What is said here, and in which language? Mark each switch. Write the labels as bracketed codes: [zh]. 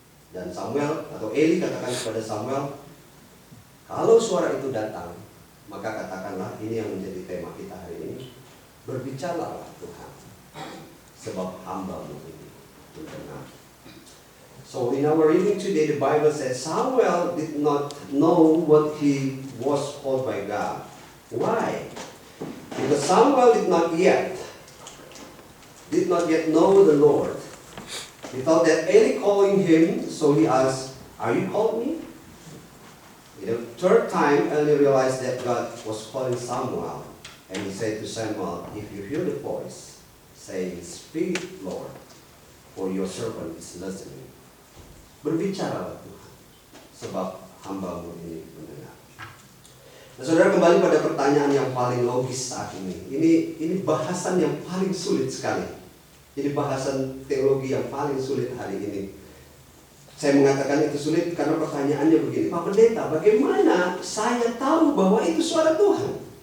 [id] Dan Samuel atau Eli katakan kepada Samuel, kalau suara itu datang, maka katakanlah, ini yang menjadi tema kita hari ini, berbicaralah Tuhan, sebab hamba-Mu ini mendengar. [en] So in our reading today, the Bible says Samuel did not know what he was called by God. Why? Because Samuel did not yet know the Lord. He thought that Eli calling him, so he asked, "Are you called me?" The third time, Eli realized that God was calling Samuel, and he said to Samuel, "If you hear the voice, say, 'Speak, Lord, for your servant is listening.'" [id] Berbicaralah Tuhan, sebab hamba-Mu ini mendengar. Nah, saudara, kembali pada pertanyaan yang paling logis saat ini. Ini bahasan yang paling sulit sekali. Ini bahasan teologi yang paling sulit hari ini. Saya mengatakan itu sulit karena pertanyaannya begini, Pak Pendeta, bagaimana saya tahu bahwa itu suara Tuhan?